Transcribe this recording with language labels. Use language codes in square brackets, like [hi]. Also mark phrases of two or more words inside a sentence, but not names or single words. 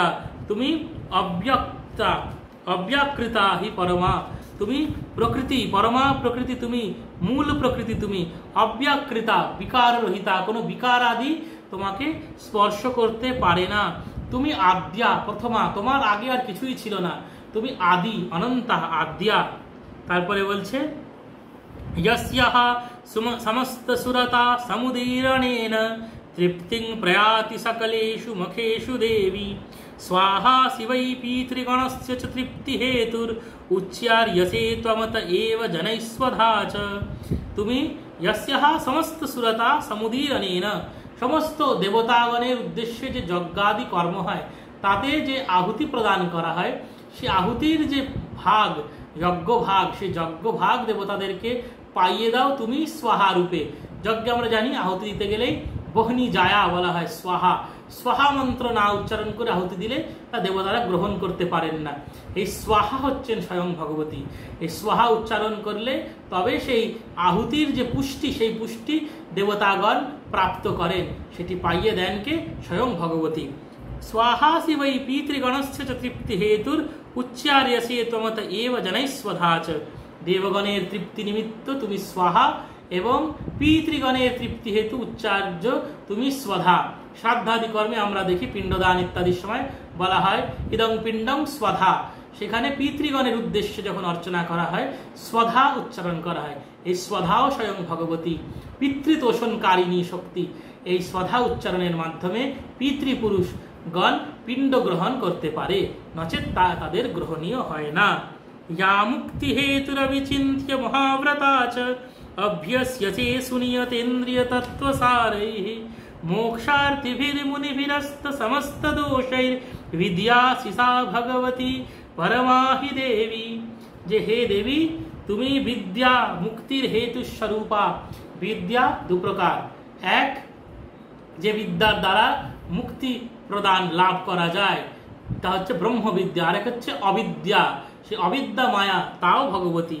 [bn] তুমি অব্যক্তা, [sa] অব্যাকৃতা হি পরমা, [bn] তুমি প্রকৃতি, পরমা প্রকৃতি তুমি, মূল প্রকৃতি তুমি, অব্যাকৃতা বিকার রহিতা, কোনো বিকার আদি তোমাকে স্পর্শ করতে পারে না। তুমি আদ্যা প্রথমা, তোমার আগে আর কিছুই ছিল না, তুমি আদি অনন্তা আদ্যা। তারপরে বলছে [sa] यस्याः समस्तसुरता समुदीरणेन तृप्तिं प्रयाति सकलेषु मखेषु देवी स्वाहा शिवै पीतृगणस्य च तृप्तिहेतुर् उच्चार्यसे त्वमत एव जनैस्वधा च। [bn] তুমি [sa] यस्याः समस्तसुरता समुदीरणेन, [bn] সমস্ত দেবতাগণের উদ্দেশ্যে যে যজ্ঞাদি কর্ম হয় তাতে যে আহুতি প্রদান করা হয়, সে আহুতির যে ভাগ, যজ্ঞ ভাগ, সেই যজ্ঞ ভাগ দেবতাদেরকে পাইয়ে দাও তুমি স্বাহা রূপে। যজ্ঞে আমরা জানি আহুতি দিতে গেলেই বহনি জায়া বলা হয়, স্বাহা, স্বাহা মন্ত্র না উচ্চারণ করে আহুতি দিলে তা দেবতারা গ্রহণ করতে পারেন না। এই স্বাহা হচ্ছেন স্বয়ং ভগবতী। এই স্বাহা উচ্চারণ করলে তবে সেই আহুতির যে পুষ্টি, সেই পুষ্টি দেবতাগণ প্রাপ্ত করেন, সেটি পাইয়ে দেন কে? স্বয়ং ভগবতী। [sa] स्वाहा शिवै पितृगणस्य च तृप्ति हेतुर उच्चार्यसे त्वमत एव जनैस्वधा च। [bn] দেবগণের তৃপ্তি নিমিত্ত তুমি স্বাহা এবং পিতৃগণের তৃপ্তি হেতু উচ্চার্য তুমি স্বধা। শ্রাদ্ধাদি কর্মে আমরা দেখি পিণ্ডদান ইত্যাদির সময় বলা হয় [sa] ইদং পিণ্ডং স্বধা, [bn] সেখানে পিতৃগণের উদ্দেশ্যে যখন অর্চনা করা হয় স্বধা উচ্চারণ করা হয়। এই স্বধাও স্বয়ং ভগবতী পিতৃতোষণকারিণী শক্তি। এই স্বধা উচ্চারণের মাধ্যমে পিতৃপুরুষ গণ পিণ্ড গ্রহণ করতে পারে, নচেত তা তাদের গ্রহণীয় হয় না। [sa] या मुक्ति हेतुरविचिन्त्य महाव्रता च अभ्यस्यते सुनियतेन्द्रिय तत्त्वसारैः मोक्षार्थिभिर्मुनिभिरस्त समस्त दोषैर् विद्यासि सा भगवती परमा हि देवी। जे हे देवी [bn] তুমি বিদ্যা মুক্তির হেতু স্বরূপা। বিদ্যা দু প্রকার, এক যে বিদ্যার দ্বারা মুক্তি প্রদান লাভ করা যায় তা হচ্ছে ব্রহ্মবিদ্যা, আর এক হচ্ছে অবিদ্যা, সে অবিদ্যা মায়া, তাও ভগবতী।